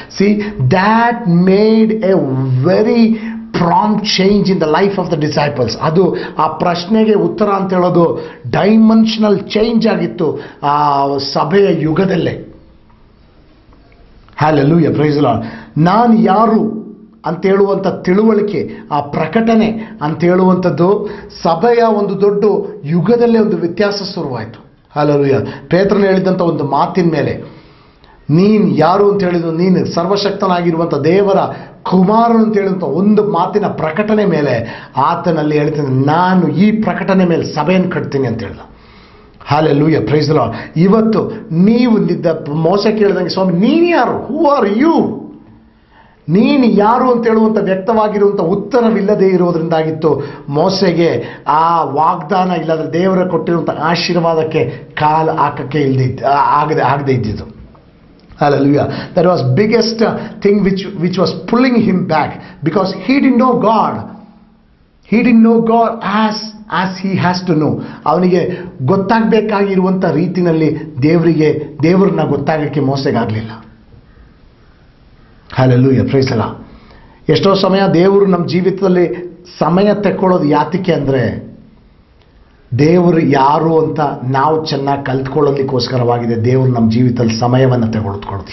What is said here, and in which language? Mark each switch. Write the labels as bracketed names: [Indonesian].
[English] See, that made a very prompt change in the life of the disciples. [Kannada] ಅದು ಆ ಪ್ರಶ್ನೆಗೆ ಉತ್ತರ ಅಂತ ಹೇಳೋದು ಡೈಮೆನ್ಷನಲ್ ಚೇಂಜ್ ಆಗಿತ್ತು ಆ ಸಭೆಯ ಯುಗದಲ್ಲೇ. Hallelujah, praise the Lord. ನಾನು ಯಾರು ಅಂತ ಹೇಳುವಂಥ ತಿಳುವಳಿಕೆ, ಆ ಪ್ರಕಟಣೆ ಅಂತ ಹೇಳುವಂಥದ್ದು ಸಭೆಯ ಒಂದು ದೊಡ್ಡ ಯುಗದಲ್ಲೇ ಒಂದು ವ್ಯತ್ಯಾಸ ಶುರುವಾಯಿತು. Hallelujah. ಪೇತ್ರನು ಹೇಳಿದಂಥ ಒಂದು ಮಾತಿನ ಮೇಲೆ, ನೀನು ಯಾರು ಅಂತ ಹೇಳಿದ್ರು, ನೀನು ಸರ್ವಶಕ್ತನಾಗಿರುವಂಥ ದೇವರ ಕುಮಾರನು ಅಂತ ಹೇಳುವಂಥ ಒಂದು ಮಾತಿನ ಪ್ರಕಟಣೆ ಮೇಲೆ ಆತನಲ್ಲಿ ಹೇಳ್ತೀನಿ, ನಾನು ಈ ಪ್ರಕಟಣೆ ಮೇಲೆ ಸಭೆಯನ್ನು ಕಟ್ತೀನಿ ಅಂತ ಹೇಳ್ದ. Hallelujah, praise the Lord. ಇವತ್ತು ನೀವು ಮೋಸ ಕೇಳಿದಂಗೆ, ಸ್ವಾಮಿ ನೀನು ಯಾರು? Who are you? ನೀನು ಯಾರು ಅಂತ ಹೇಳುವಂಥ ವ್ಯಕ್ತವಾಗಿರುವಂಥ ಉತ್ತರವಿಲ್ಲದೆ ಇರೋದ್ರಿಂದಾಗಿತ್ತು ಮೋಸೆಗೆ ಆ ವಾಗ್ದಾನ ಇಲ್ಲದ್ರೆ ದೇವರ ಕೊಟ್ಟಿರುವಂಥ ಆಶೀರ್ವಾದಕ್ಕೆ ಕಾಲು ಹಾಕಕ್ಕೆ ಆಗದೆ ಇದ್ದಿದ್ದು. [English] Hallelujah. That was biggest thing which was pulling him back, because he didn't know God. He didn't know God as he has to know. [Kannada] ಅವನಿಗೆ ಗೊತ್ತಾಗಬೇಕಾಗಿರುವಂಥ ರೀತಿಯಲ್ಲಿ ದೇವರನ್ನ ಗೊತ್ತಾಗಕ್ಕೆ ಮೋಸೆಗಾಗಲಿಲ್ಲ. Hallelujah, praise the Lord. ಎಷ್ಟೋ ಸಮಯ ದೇವರು ನಮ್ಮ ಜೀವಿತದಲ್ಲಿ ಸಮಯ ತಗೊಳ್ಳೋದು ಯಾತಕ್ಕೆ ಅಂದರೆ, ದೇವರು ಯಾರು ಅಂತ ನಾವು ಚೆನ್ನಾಗಿ ಕಲ್ತ್ಕೊಳ್ಳೋದಕ್ಕೋಸ್ಕರವಾಗಿದೆ ದೇವರು ನಮ್ಮ ಜೀವಿತದಲ್ಲಿ ಸಮಯವನ್ನು ತೆಗೆದುಕೊಳ್ಳೋದು.